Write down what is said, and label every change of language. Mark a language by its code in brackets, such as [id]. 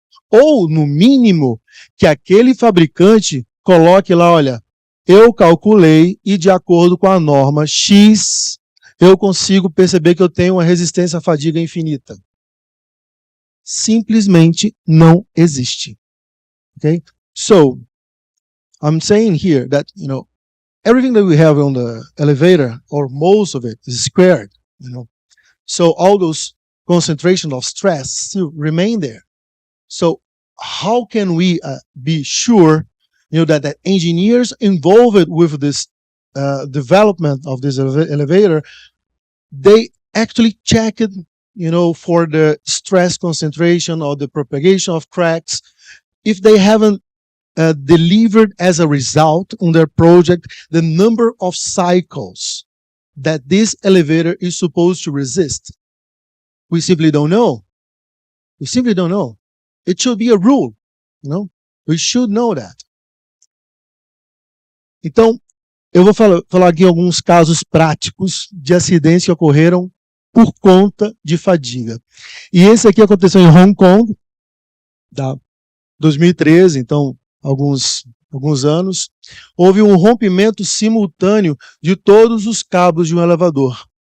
[pt] Ou, no mínimo, que aquele fabricante coloque lá, olha, eu calculei e de acordo com a norma X, eu consigo perceber que eu tenho uma resistência à fadiga infinita. Simplesmente não existe. [en] Okay? So, I'm saying here that, you know, everything that we have on the elevator, or most of it, is squared, you know. So all those concentration of stress still remain there. So how can we be sure, you know, that engineers involved with this development of this elevator, they actually check it, you know, for the stress concentration or the propagation of cracks, if they haven't delivered as a result on their project the number of cycles that this elevator is supposed to resist. We simply don't know. We simply don't know. It should be a rule, you know. We should know that. [pt] Então, eu vou falar aqui alguns casos práticos de acidentes que ocorreram por conta de fadiga. E esse aqui aconteceu em Hong Kong, tá? 2013, então alguns anos, houve um rompimento simultâneo de todos os cabos de um elevador.